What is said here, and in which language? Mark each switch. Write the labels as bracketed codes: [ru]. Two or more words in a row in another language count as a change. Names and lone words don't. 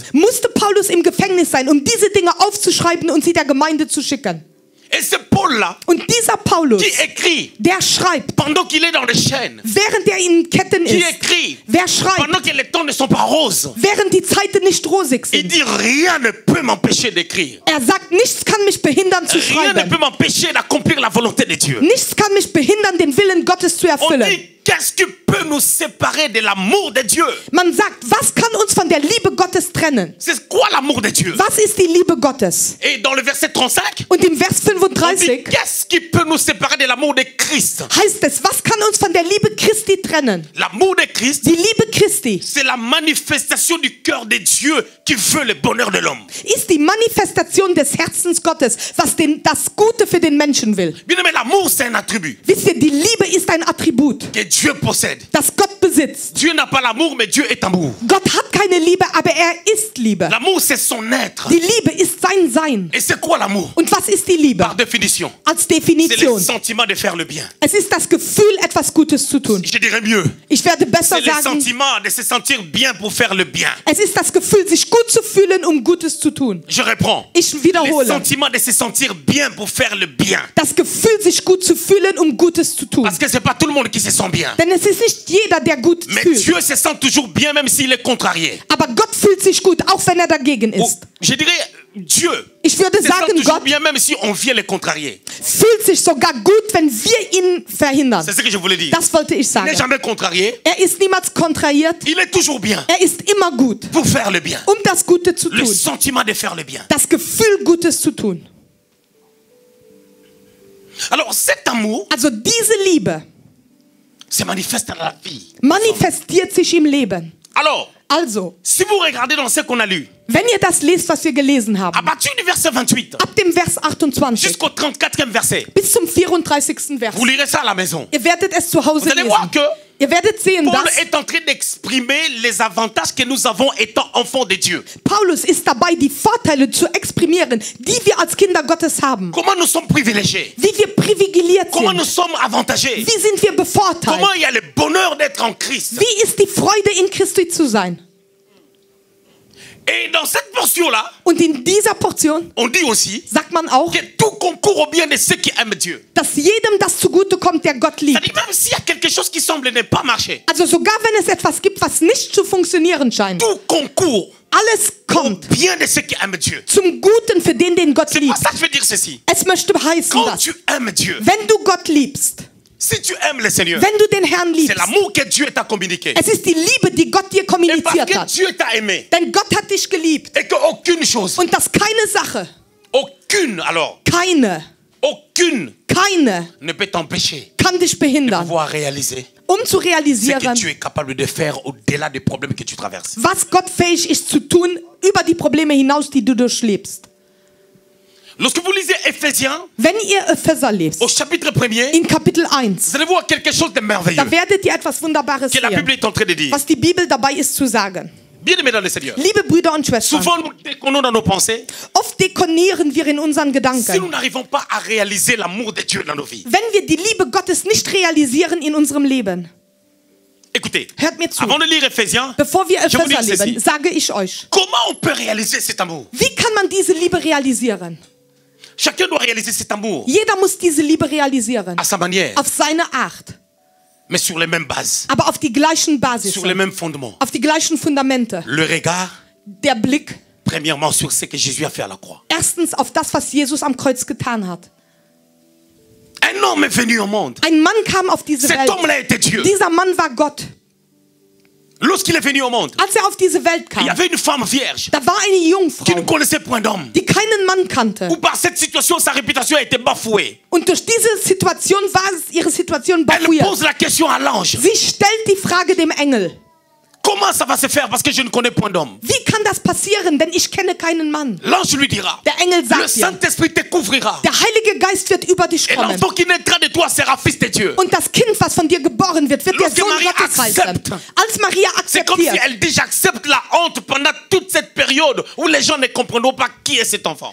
[de] musste Paulus im Gefängnis sein, um diese Dinge aufzuschreiben und sie der Gemeinde zu schicken. [fr] Et c'est Paul-là [de] Und dieser Paulus, [fr] qui écrit [de] der schreibt, [fr] pendant qu'il est dans les chaînes, [de] während er in Ketten [fr] qui [de] ist, [fr] écrit [de] wer schreibt, [fr] pendant que les temps ne sont pas roses. [de] während die Zeiten nicht rosig [fr] Il [de] sind. [fr] dit rien ne peut m'empêcher d'écrire. [de] Er sagt, nichts kann mich behindern zu [fr] Rien ne [de] schreiben. [fr] peut m'empêcher d'accomplir la volonté de Dieu. [de] Nichts kann mich behindern, den Willen Gottes zu [fr] On [de] erfüllen. [fr] dit qu'est-ce qui peut nous séparer de l'amour de Dieu? [de] Man sagt, was kann uns von der Liebe Gottes trennen? [fr] C'est quoi l'amour de Dieu? [de] Was ist die Liebe Gottes? [fr] Et dans le verset 35, [de] Und im Vers [fr] on dit [de] 35 20 [fr] qu'est-ce qui peut nous séparer de l'amour de Christ? [de] heißt es, was kann uns von der Liebe Christi trennen? [fr] L'amour de Christ, [de] Die Liebe Christi [fr] c'est la manifestation du cœur de Dieu qui veut le bonheur de l'homme. [de] ist die Manifestation des Herzens Gottes, was das Gute für den Menschen will. [fr] Bien aimé, l'amour, c'est un attribut [de] Wisst ihr, die Liebe ist ein Attribut, [fr] que Dieu possède. [de] das Gott besitzt. [fr] Dieu n'a pas l'amour, mais Dieu est amour. [de] Gott hat keine Liebe, aber er ist Liebe. [fr] L'amour, c'est son être. [de] Die Liebe ist sein Sein. [fr] Et c'est quoi l'amour? [de] Und was ist die Liebe? [fr] Par définition, [de] Als [fr] c'est le [de] Definition. [fr] sentiment de faire le bien. [de] Es ist das Gefühl, etwas Gutes zu tun. [fr] Je dirais mieux, [de] Ich werde besser [fr] c'est le [de] sagen, [fr] sentiment de se sentir bien pour faire le bien. [de] es ist das Gefühl, sich gut zu fühlen, um Gutes zu tun. [fr] Je reprends. [de] Ich [fr] Le [de] wiederhole. [fr] sentiment de se sentir bien pour faire le bien. [de] Das Gefühl, sich gut zu fühlen, um Gutes zu tun. [fr] Parce que c'est pas tout le monde qui se sent bien. [de] Denn es ist nicht jeder, der gut [fr] Mais [de] fühlt. [fr] Dieu se sent toujours bien même s'il est contrarié. [de] Aber Gott fühlt sich gut, auch wenn er dagegen [fr] Ou, [de] ist. [fr] je dirais, Dieu [de] Ich würde [fr] se sent [de] sagen, [fr] toujours [de] Gott [fr] bien même si on vient le contrarier. [de] fühlt sich sogar gut, wenn wir ihn verhindern. [fr] C'est ce que je voulais dire. [de] Das wollte ich [fr] Il n'est [de] sagen. [fr] jamais contrarié. [de] Er ist niemals kontrahiert. [fr] Il est toujours bien [de] Er ist immer gut, [fr] pour faire le bien. [de] um das Gute zu [fr] Le [de] tun. [fr] sentiment de faire le bien. [de] Das Gefühl, Gutes zu tun. [fr] Alors cet amour [de] Also diese Liebe [fr] se manifeste dans la vie. [de] manifestiert sich im Leben. [fr] Alors, [de] Also, [fr] si vous regardez dans ce qu'on a lu, [de] wenn ihr das lest, was wir gelesen [fr] à [de] haben, [fr] partir du verset 28 [de] ab dem Vers 28 [fr] jusqu'au 34e verset, [de] bis zum 34. Vers, [fr] vous lirez ça à la maison. [de] ihr werdet es zu Hause [fr] Vous allez voir [de] lesen. [fr] que [de] Ihr werdet sehen, [fr] Paul [de] dass [fr] est en train d'exprimer les avantages que nous avons étant enfants de Dieu. [de] Paulus ist dabei, die Vorteile zu exprimieren, die wir als Kinder Gottes haben. [fr] Comment nous sommes privilégiés. [de] Wie wir privilegiert [fr] Comment nous [de] sind. [fr] sommes avantagés. [de] Wie sind wir bevorteilt? [fr] Comment il y a le bonheur d'être en Christ. [de] Wie ist die Freude, in Christi zu sein? [fr] Et dans cette portion-là, [de] Und in dieser Portion [fr] on dit aussi [de] sagt man auch, [fr] que tout concourt au bien de ceux qui aiment Dieu. [de] dass jedem das zugutekommt, der Gott liebt. [fr] C'est-à-dire même s'il y a quelque chose qui semble ne pas marcher, [de] Also sogar wenn es etwas gibt, was nicht zu funktionieren scheint, [fr] tout concourt [de] alles [fr] au [de] kommt [fr] bien de ceux qui aiment Dieu. [de] zum Guten für den, den Gott [fr] C'est [de] liebt. [fr] pas ça que je veux dire ceci. [de] Es möchte heißen, [fr] Quand [de] dass [fr] tu aimes Dieu, [de] wenn du Gott liebst, [fr] si tu aimes le Seigneur, [de] wenn du den Herrn [fr] c'est [de] liebst, [fr] l'amour que Dieu t'a communiqué. [de] es ist die Liebe, die Gott dir [fr] Et parce [de] kommuniziert [fr] que [de] hat. [fr] Dieu t'a aimé [de] Denn Gott hat dich geliebt. [fr] et qu'aucune chose, [de] Und dass keine Sache, [fr] aucune alors, aucune [de] keine [fr] ne peut t'empêcher [de] kann dich [fr] de [de] behindern, [fr] pouvoir réaliser [de] um zu [fr] ce que [de] realisieren, [fr] tu es capable de faire au-delà des problèmes que tu traverses. [de] was Gott fähig ist zu tun über die Probleme hinaus, die du durchlebst. [fr] Lorsque vous lisez Éphésiens [de] Wenn ihr Epheser lest, [fr] au chapitre 1er, [de] in Kapitel 1, [fr] vous allez voir quelque chose de merveilleux [de] da werdet ihr etwas Wunderbares [fr] que la Bible [de] sehen, [fr] est en train de dire. [de] was die Bibel dabei ist zu sagen. [fr] Bien aimé dans le Seigneur. [de] Liebe Brüder und Schwestern, [fr] Souvent, nous déconnons dans nos pensées [de] oft dekonieren wir in unseren [fr] si nous [de] Gedanken. [fr] n'arrivons pas à réaliser l'amour de Dieu dans nos vies. [de] Wenn wir die Liebe Gottes nicht realisieren in unserem Leben, [fr] Écoutez, [de] hört mir zu. [fr] avant de lire Éphésiens, [de] Bevor wir [fr] je vous [de] Epheser [fr] dis ceci. [de] lesen, sage ich euch, [fr] Comment on peut réaliser cet amour? [de] wie kann man diese Liebe realisieren? [fr] Chacun doit réaliser cet amour [de] Jeder muss diese Liebe realisieren, [fr] à sa manière, [de] auf seine Art, [fr] mais sur les mêmes bases, [de] aber auf die gleichen Basis, [fr] sur les mêmes fondements. [de] auf die gleichen Fundamente. [fr] Le regard, [de] Der Blick, [fr] premièrement, sur ce que Jésus a fait à la croix. [de] erstens auf das, was Jesus am Kreuz getan hat. [fr] Un homme est venu au monde. [de] Ein Mann kam auf diese [fr] Cet [de] Welt. [fr] homme-là était Dieu. [de] Dieser Mann war Gott. [fr] Lorsqu'il est venu au monde, [de] Als er auf diese Welt [fr] il y [de] kam, [fr] avait une femme vierge [de] da war eine [fr] qui ne [de] Jungfrau, [fr] connaissait point d'homme. [de] die keinen Mann kannte. [fr] Ou par cette situation, sa réputation a été bafouée. [de] Und durch diese Situation war ihre Situation [fr] Elle [de] bafouiert. [fr] pose la question à l'ange. [de] Sie stellt die Frage dem Engel. [fr] Comment ça va se faire parce que je ne connais point d'homme? [de] Wie kann das passieren, denn ich kenne keinen Mann? [fr] L'ange lui dira, [de] Der Engel [fr] le [de] sagt ihr, [fr] Saint-Esprit te couvrira. [de] der Heilige Geist wird über dich [fr] Et [de] kommen. [fr] l'enfant qui naîtra de toi sera fils de Dieu. [de] Und das Kind, was von dir geboren wird, wird der [fr] Lorsque [de] Sohn [fr] Maria [de] Gottes heißen. [fr] accepte. [de] Als Maria [fr] C'est comme si [de] akzeptiert, [fr] elle dit j'accepte la honte pendant toute cette période où les gens ne comprendront pas qui est cet enfant.